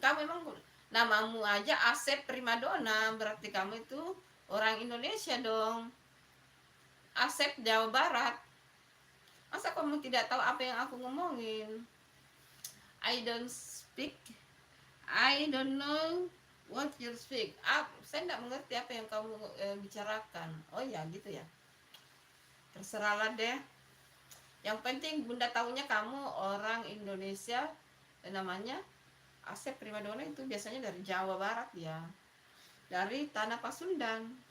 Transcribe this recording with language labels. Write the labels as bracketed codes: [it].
[id] Kamu memang namamu aja Asep Primadona, berarti kamu itu orang Indonesia dong. Asep Jawa Barat. Masa kamu tidak tahu apa yang aku ngomongin? [en] I don't speak. I don't know what you speak. [id] Saya tidak mengerti apa yang kamu bicarakan. Oh ya, gitu ya. Terserahlah deh. Yang penting Bunda tahunya kamu orang Indonesia, namanya Asep Primadona, itu biasanya dari Jawa Barat ya, dari tanah Pasundan.